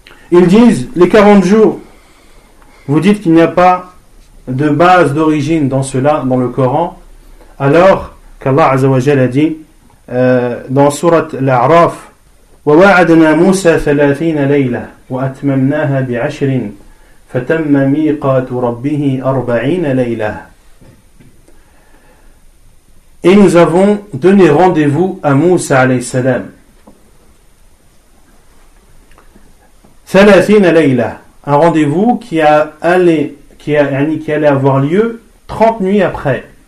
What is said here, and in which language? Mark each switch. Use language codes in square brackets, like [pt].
[fr] Ils disent, les 40 jours, vous dites qu'il n'y a pas de base d'origine dans cela, dans le Coran, alors qu'Allah Azza wa Jalla a dit dans Surat Al-A'raf, [ar] وَوَعَدْنَا مُوسَى ثَلَاثِينَ لَيْلَةً وَأَتْمَمْنَاهَا بِعَشْرٍ فتم ميقات ربه أربعين ليلة. [fr] Et nous avons donné rendez-vous à Moussa alayhi salam. 30 layla, un rendez-vous qui allait avoir lieu 30 nuits après.